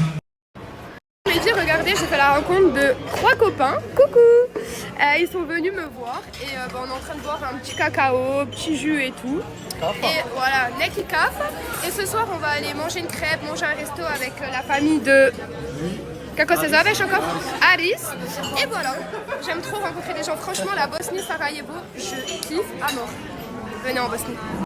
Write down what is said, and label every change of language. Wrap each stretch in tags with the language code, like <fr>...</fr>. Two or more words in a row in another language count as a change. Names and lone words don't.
<fr>Regardez, j'ai fait la rencontre de 3 copains. Coucou! Ils sont venus me voir et on est en train de boire un petit cacao, petit jus et tout. Et voilà, Neki Kaf. Et ce soir, on va aller manger une crêpe, manger un resto avec la famille de...</fr> <bs>Kako se zove encore? Aris.</bs> <fr>Et voilà, j'aime trop rencontrer des gens. Franchement, la Bosnie, Sarajevo, je kiffe à mort. Venez en Bosnie.</fr>